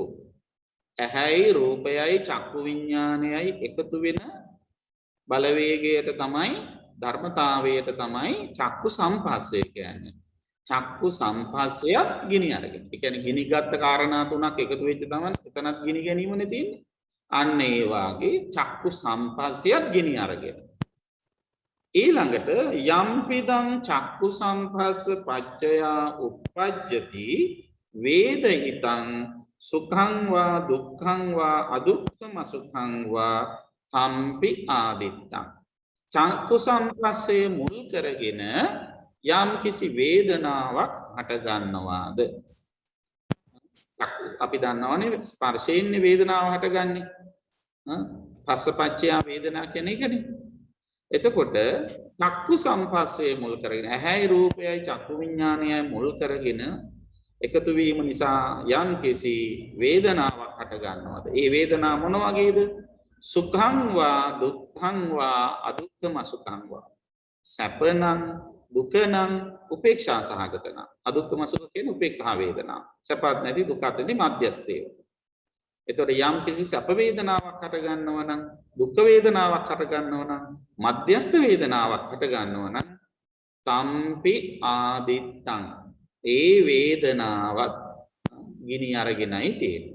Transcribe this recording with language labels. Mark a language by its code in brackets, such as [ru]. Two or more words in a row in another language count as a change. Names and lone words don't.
[si] ඇහැයි රූපයයි චක්කු විඥානයයි එකතු වෙන බලවේගයට තමයි ධර්මතාවයට තමයි [pi] චක්කු සම්පස්සය [si] කියන්නේ. චක්කු සම්පස්සයත් ගිනි අරගෙන. ඒ කියන්නේ ගිනි ගත්ත කාරණා තුනක් එකතු වෙච්ච තමයි එතනත් ගිනි ගැනීමනේ තියෙන්නේ. අන්න ඒ වාගේ චක්කු සම්පස්සයත් ගිනි අරගෙන. [pi] ඊළඟට යම්පිදං චක්කු සම්පස්ස පච්චයා උප්පජ්ජති වේදිතං සුඛං වා දුක්ඛං වා අදුක්ඛම සුඛං වා සම්පි ආදිත්තං. [si] චක්කු සම්පස්සේ මුල් කරගෙන යම් කිසි වේදනාවක් හට ගන්නවාද? අපි දන්නවනේ ස්පර්ශයෙන් වේදනාව හටගන්නේ. පස්සපච්චය වේදනා කියන එකනේ. එතකොට චක්කු සම්පස්සේ මුල් කරගෙන ඇහැයි රූපයයි චක්කු විඥානයයි මුල් කරගෙන එකතු වීම නිසා යම් කිසි වේදනාවක් හට ගන්නවාද? ඒ වේදනාව මොන වගේද? [pi] සුඛං වා දුක්ඛං වා අදුක්ඛම සුඛං වා. [si] සැපනම් දුකනම් උපේක්ෂා සහගතනම්. [pi] අදුක්ඛම සුඛ [si] කියන්නේ උපේක්ඛා වේදනා. සැපත් නැති දුකත් නැති මධ්‍යස්ථය. එතකොට යම් කිසි සැප වේදනාවක් හට ගන්නවා නම් දුක් වේදනාවක් හට ගන්නවා නම් මධ්‍යස්ථ වේදනාවක් හට ගන්නවා නම් [pi] තම්පි ආදිත්තං [si] ඒ වේදනාවත් ගිනි අරගෙනයි තියෙන්නේ.